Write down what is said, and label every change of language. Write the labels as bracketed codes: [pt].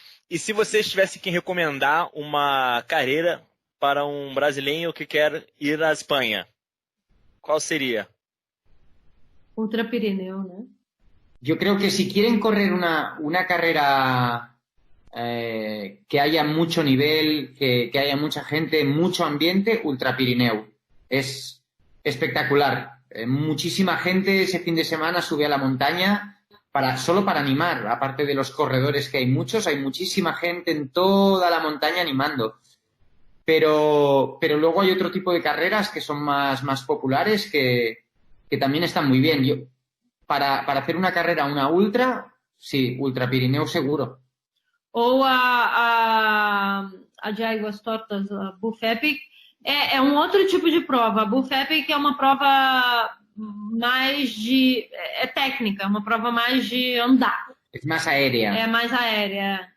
[pt] E se vocês tivessem que recomendar uma carreira para um brasileiro que quer ir à Espanha, qual seria? Ultra Pirineu, né? [es] Yo creo que si quieren correr una carrera que haya mucho nivel, que haya mucha gente, mucho ambiente, Ultra Pirineu. Es espectacular. Muchísima gente ese fin de semana sube a la montaña solo para animar. Aparte de los corredores, que hay muchos, hay muchísima gente en toda la montaña animando. Pero luego hay otro tipo de carreras que son más populares que también están muy bien. Para hacer una carrera, una ultra, sí, Ultra Pirineu seguro. [pt] Ou a de Águas Tortas, a Buff Epic, é um outro tipo de prova. A Buff Epic é uma prova mais é técnica, uma prova mais de andar. É mais aérea. É mais aérea.